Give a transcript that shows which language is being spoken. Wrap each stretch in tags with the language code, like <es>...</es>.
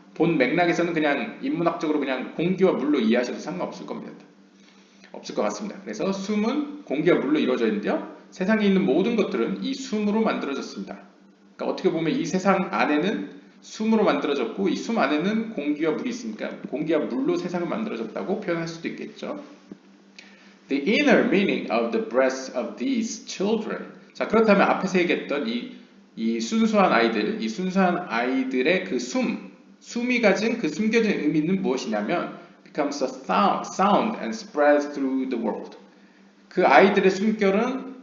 <ko>본 맥락에서는 그냥 인문학적으로 그냥 공기와 물로 이해하셔도 상관없을 겁니다. 없을 것 같습니다. 그래서 숨은 공기와 물로 이루어져 있는데요. 세상에 있는 모든 것들은 이 숨으로 만들어졌습니다. 그러니까 어떻게 보면 이 세상 안에는 숨으로 만들어졌고 이 숨 안에는 공기와 물이 있으니까 공기와 물로 세상을 만들어졌다고 표현할 수도 있겠죠.</ko> <en>The inner meaning of the breath of these children.</en> <ko>자, 그렇다면 앞에서 얘기했던 이 순수한 아이들의 그 숨이 가진 그 숨겨진 의미는 무엇이냐면</ko> <en>becomes a sound and spreads through the world.</en> <ko>그 아이들의 숨결은</ko>